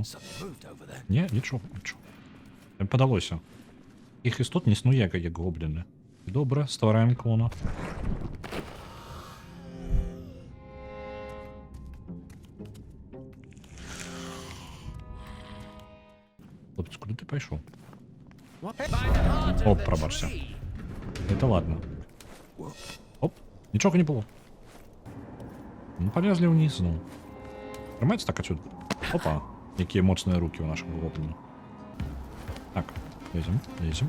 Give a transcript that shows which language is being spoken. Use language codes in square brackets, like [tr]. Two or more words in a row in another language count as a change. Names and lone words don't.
[be] Не, нічога, нічога. Падалося. Іх істот не існуе, як гобліны. Добра, ствараем клона. Хлопец, [uk] куди ти пайшов? [ru] Оп, пробачся. Это ладно. Оп, [uk] нічого не було. [ru] Ну, полезли вниз, ну. [uk] Тримається так отсюда. [be] Опа, які моцні руки у нашого гобліна. [ru] Так, лезем, лезем.